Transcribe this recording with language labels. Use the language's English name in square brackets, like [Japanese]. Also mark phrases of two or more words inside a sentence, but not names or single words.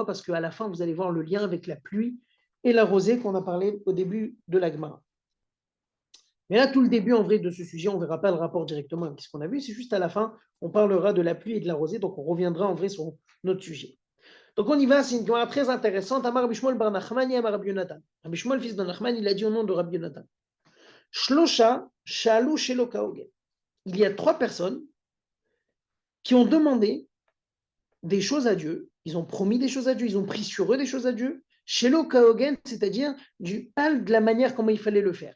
[French] Parce qu'à la fin, vous allez voir le lien avec la pluie et la rosée qu'on a parlé au début de la Gemara. Mais là, tout le début, en vrai, de ce sujet, on ne verra pas le rapport directement avec ce qu'on a vu, c'est juste à la fin, on parlera de la pluie et de la rosée, donc on reviendra en vrai sur notre sujet. Donc on y va, c'est une Gemara très intéressante. [Hebrew] אמר רבי שמואל בר נחמני אמר רבי יונתן. [French] Rabbi Shmuel, fils de Nachman, il a dit au nom de Rabbi Yonatan. [Hebrew] שלשה שאלו שלא כהוגן. [French] Il y a 3 personnes qui ont demandé des choses à Dieu, ils ont promis des choses à Dieu, ils ont pris sur eux des choses à Dieu, [Hebrew] שלא כהוגן, [French] c'est-à-dire pas de la manière comment il fallait le faire.